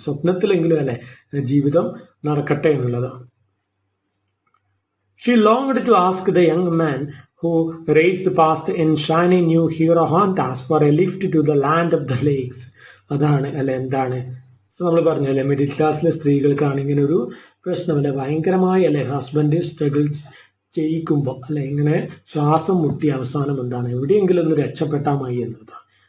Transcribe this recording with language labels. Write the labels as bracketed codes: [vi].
[ml] സ്വപ്നത്തിലെങ്കിലും അല്ലെ ജീവിതം നടക്കട്ടെ എന്നുള്ളതാണ്. [en] She longed to ask the young man who raced past in shiny new Hero Hondas for a lift to the land of the lakes. [ml] അതാണ് അല്ലെ എന്താണ് നമ്മൾ പറഞ്ഞല്ലേ മിഡിൽ ക്ലാസ്സിലെ സ്ത്രീകൾക്കാണ് ഇങ്ങനെ ഒരു പ്രശ്നമല്ലേ ഭയങ്കരമായി അല്ലെ ഹസ്ബൻഡ് സ്ട്രഗിൾ ചെയ്യിക്കുമ്പോൾ അല്ലെ ഇങ്ങനെ ശ്വാസം മുട്ടി അവസാനം എന്താണ് എവിടെയെങ്കിലും ഒന്ന് രക്ഷപ്പെട്ടാൽ മതി എന്നതാണ്.